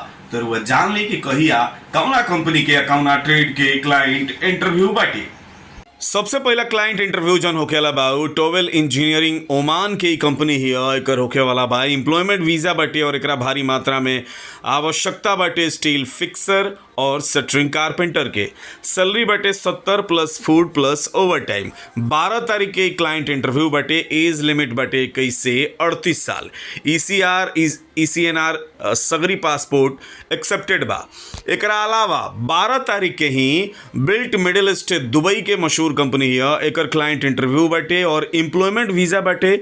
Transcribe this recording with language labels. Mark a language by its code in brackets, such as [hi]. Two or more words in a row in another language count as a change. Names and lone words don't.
[bho] तो रउआ जान ली कि कहिया कौना कंपनी के कौना ट्रेड के [en] client interview [bho] बाटे। सबसे पहला [en] client interview [bho] जन होखेला बा टोवेल इंजीनियरिंग ओमान के कंपनी ही एकर होखे वाला बा। [en] employment visa [bho] बाटे और एकरा भारी मात्रा में आवश्यकता बाटे [en] steel fixer [bho] और [en] shuttering carpenter [bho] के। सैलरी बाटे 70 [en] plus food plus over time. [bho] 12 तारीख के [en] client interview [bho] बाटे। [en] age limit [bho] बाटे 21 से 38 साल। ECNR सगरी [en] passport accepted [bho] बा। एकरा अलावा 12 तारीख के ही बिल्ट मिडिल ईस्ट दुबई के मशहूर कंपनी है, एकर [en] client interview [bho] बाटे और [en] employment visa [bho] बाटे।